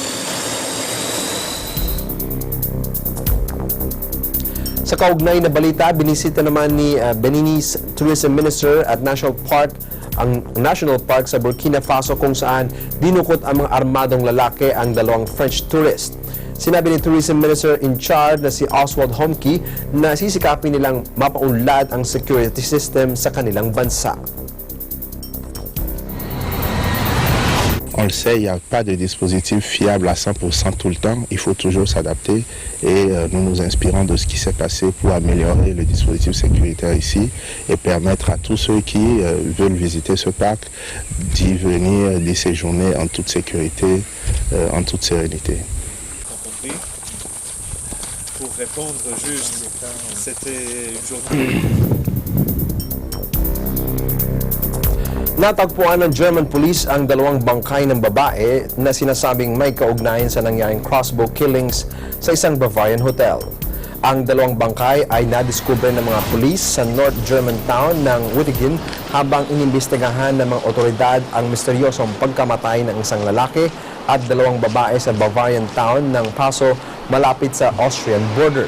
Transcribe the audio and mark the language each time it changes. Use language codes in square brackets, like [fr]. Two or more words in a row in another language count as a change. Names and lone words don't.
[tl] Sa kaugnay na balita, binisita naman ni [en] Beninese Tourism Minister [tl] at ang [en] National Park [tl] sa Burkina Faso kung saan dinukot ang mga armadong lalaki ang 2 [en] French tourist. [tl] Sinabi ni [en] Tourism Minister in charge [tl] na si Oswald Homke na sisikapin nilang mapaunlad ang [en] security system [tl] sa kanilang bansa. [fr] On le sait, il n'y a pas de dispositif fiable à 100% tout le temps. Il faut toujours s'adapter et nous nous inspirons de ce qui s'est passé pour améliorer le dispositif sécuritaire ici et permettre à tous ceux qui veulent visiter ce parc d'y venir, d'y séjourner en toute sécurité, en toute sérénité. Pour répondre juste, c'était une journée... [tl] Natagpuan ng [en] German police [tl] ang 2 bangkay ng babae na sinasabing may kaugnayan sa nangyaring [en] crossbow killings [tl] sa isang [en] Bavarian hotel. [tl] Ang 2 bangkay ay nadiskubre ng mga police sa [en] North German town [tl] ng Wittigen habang inimbestigahan ng mga otoridad ang misteryosong pagkamatay ng isang lalaki at 2 babae sa [en] Bavarian town [tl] ng Paso malapit sa [en] Austrian border.